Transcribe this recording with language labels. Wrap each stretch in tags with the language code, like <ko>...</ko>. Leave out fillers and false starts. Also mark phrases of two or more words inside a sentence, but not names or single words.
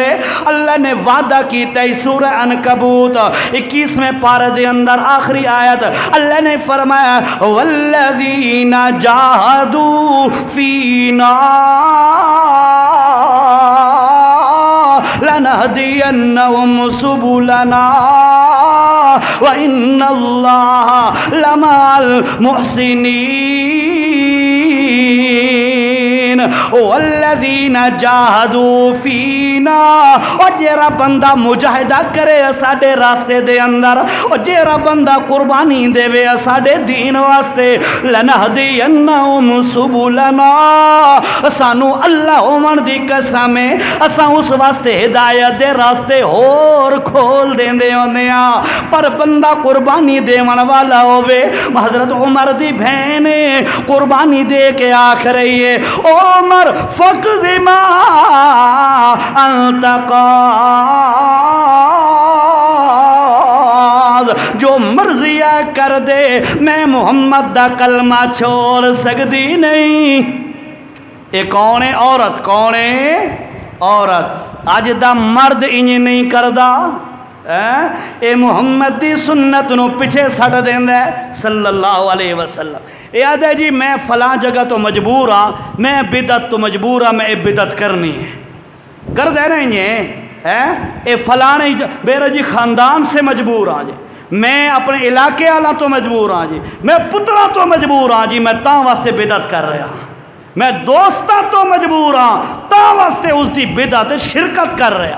<pa>اللہ نے وعدہ کیتا ہے سورہ عنکبوت 21ویں پارے دے اندر آخری آیت، اللہ نے فرمایا</pa> <ar>والذین جاہدوا فینا لنہدینہم سبلنا وإن اللہ لمع المحسنین. والذین جاہدوا فینا،</ar> <pa>اور جیرا بندہ مجاہدہ کرے ساڑے راستے دے اندر، اور جیرا بندہ قربانی دے وے ساڑے دین واسطے،</pa> <ar>لنہدینہم سبلنا،</ar> <pa>سانو اللہ عمر دی قسم ہے اساں اس واسطے ہدایت دے راستے اور کھول دیندے ہوندے ہاں. پر بندہ قربانی دیون والا ہووے، حضرت عمر دی بہن قربانی دے کے آکھ رہی ہے او عمر</pa> <ar>فقض ما انت قاض،</ar> <pa>جو مرضی کر دے میں محمد دا کلمہ چھوڑ سکتی نہیں.</pa> <ur>یہ کون ہے عورت؟ کون ہے؟</ur> <pa>عورت اج دا مرد انج نہیں کردا اے محمد دی سنت نو پیچھے سٹ دیندا ہے</pa> <ar>صلی اللہ علیہ وسلم۔</ar> <pa>اے آدھے جی میں فلاں جگہ تو مجبور ہاں، میں بدعت تو مجبور ہاں، میں بدعت کرنی ہے، کر دے رہے ہیں اے فلاں میرا جی خاندان سے مجبور ہاں جی، میں اپنے علاقے والا تو مجبور ہاں جی، میں پترا تو مجبور ہاں جی، میں تاں واسطے بدعت کر رہا ہاں، میں دوستاں تو مجبور ہاں تاں واسطے اس دی بدعت شرکت کر رہا۔</pa>